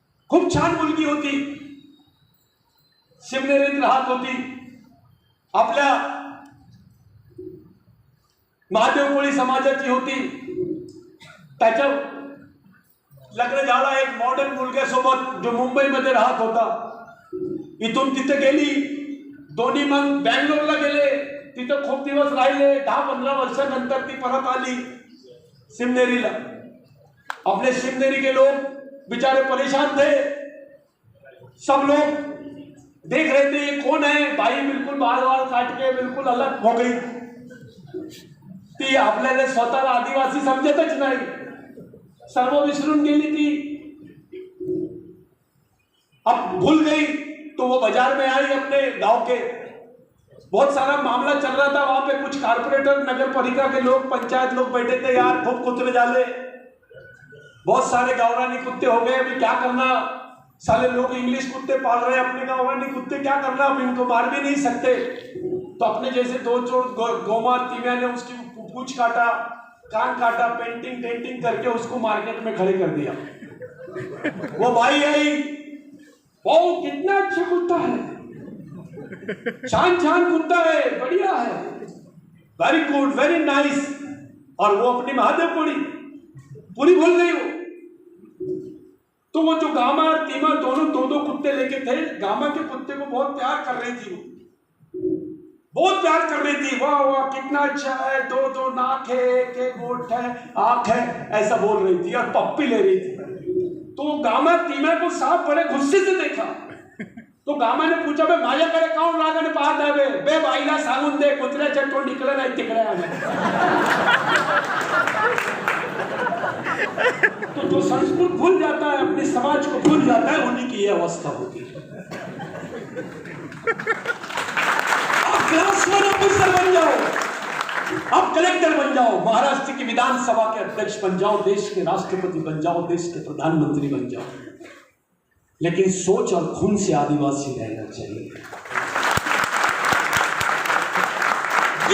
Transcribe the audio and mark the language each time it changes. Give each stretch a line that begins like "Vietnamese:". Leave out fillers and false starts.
Marathi: खूप छान मुलगी होती, शिवनेरीत राहत होती, आपल्या महादेव कोळी समाजाची होती। त्याच्या लग्न झालं एक मॉडर्न मुलग्यासोबत जो मुंबईमध्ये राहत होता। इथून तिथे गेली, दोन्ही मग बँगलोरला गेले, तिथं खूप दिवस राहिले। 10-15 वर्षानंतर ती परत आली शिवनेरीला।
Hindi: अपने शिवनेरी के लोग बेचारे परेशान थे, सब लोग देख रहे थे ये कौन है, बाई बिल्कुल बाल काट के बिल्कुल अलग हो गई।
Marathi: ती आपल्याला स्वतःला आदिवासी समजतच नाही, सर्व विसरून गेली ती।
Hindi: अब भूल गई तो वो बाजार में आई अपने गांव के। बहुत सारा मामला चल रहा था वहां पे, कुछ कारपोरेटर, नगर पालिका के लोग, पंचायत लोग बैठे थे, यार खूब कुत्ते डाले, बहुत सारे गावरानी कुत्ते हो गए, अभी क्या करना? साले लोग इंग्लिश कुत्ते पाल रहे हैं, अपने गावरानी कुत्ते क्या करना? अब इनको मार भी नहीं सकते। तो अपने जैसे दो चोर गौमार तीमिया ने उसकी पूंछ काटा, कान काटा, पेंटिंग करके उसको मार्केट में खड़े कर दिया। वो भाई आई, वो कितना अच्छा कुत्ता है, शान कुत्ता है, बढ़िया है, वेरी गुड, वेरी नाइस। और वो अपनी महादेव कोड़ी पूरी भूल गई वो। तो वो जो गामा और तीमा दोनों दो कुत्ते लेके थे, गामा के कुत्ते को बहुत प्यार कर रही थी, बहुत प्यार कर रही थी। वाह वाह कितना अच्छा है, दो नाक है, एक होठ है, आंख है, ऐसा बोल रही थी और पप्पी ले रही थी। तो गामा तीमा को सांप बड़े गुस्से से देखा, तो गामा ने पूछा,
Marathi: बे माझ्याकडे काऊन रागाने पाहत आहे बे? बाईला सांगून दे कुत्र्याच्या तोंड निकलं नाही तिकडे आलं।
Hindi: तो जो संस्कृत भूल जाता है, अपने समाज को भूल जाता है, उन्हीं की यह अवस्था होती है। अब क्लास 1 ऑफिसर बन जाओ, अब कलेक्टर बन जाओ, महाराष्ट्र की विधानसभा के अध्यक्ष बन जाओ, देश के राष्ट्रपति बन जाओ, देश के प्रधानमंत्री बन जाओ, लेकिन सोच और खून से आदिवासी रहना चाहिए।